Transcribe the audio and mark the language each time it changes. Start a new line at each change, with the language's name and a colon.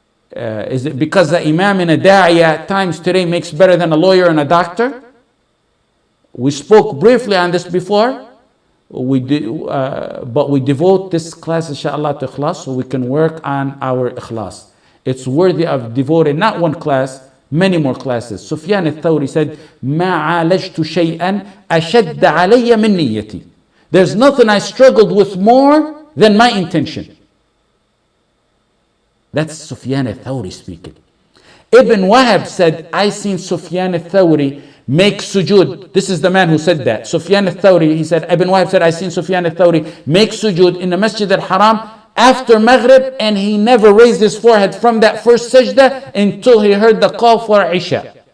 English: Is it because the imam and a da'i at times today makes better than a lawyer and a doctor? We spoke briefly on this before. But we devote this class, inshallah, to ikhlas, so we can work on our ikhlas. It's worthy of devoting not one class, many more classes.
Arabic: Sufyan al-Thawri said, مَا عَالَجْتُ شَيْئًا أَشَدَّ عَلَيَّ مِن نِيَّتِي.
English: There's nothing I struggled with more than my intention. That's Sufyan al-Thawri speaking. Ibn Wahab said, I seen Sufyan al-Thawri make sujood. This is the man who said that. Sufyan al-Thawri, he said, Ibn Wahab said, I seen Sufyan al-Thawri make sujood in the Masjid al-Haram after Maghrib, and he never raised his forehead from that first sajda until he heard the call for Isha.